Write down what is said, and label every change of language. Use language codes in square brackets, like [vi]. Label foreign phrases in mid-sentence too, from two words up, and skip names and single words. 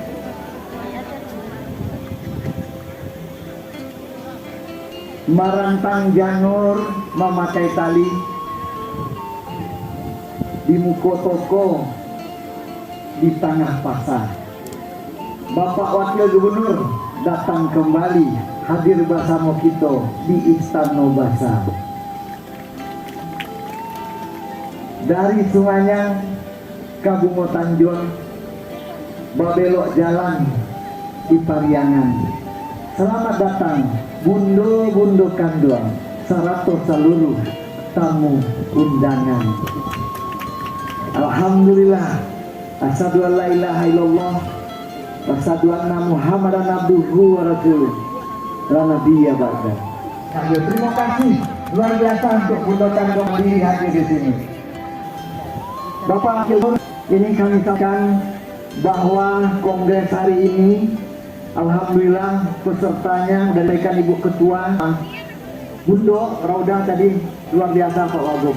[min] Marantang janur memakai tali di muko toko di tengah pasar. [id] Bapak Wakil Gubernur datang kembali hadir bersama kita di Istana Basa. [min] Dari Sunganyang Kabungo Tanjung babelok jalan di Pariangan. [id] Selamat datang [min] bundo-bundo kanduang, [id] seratus seluruh tamu undangan. [ar] الحمد لله، أشهد أن لا إله إلا الله وأشهد أن محمدا عبده ورسوله. لا نبي بعد. [id] Terima kasih luar biasa untuk [min] bundo kanduang [id] diri hadir di sini. Bapak Wakil ini kami sampaikan bahwa kongres hari ini alhamdulillah pesertanya dan rekan Ibu Ketua Bundo Rauda tadi luar biasa Pak Wagub.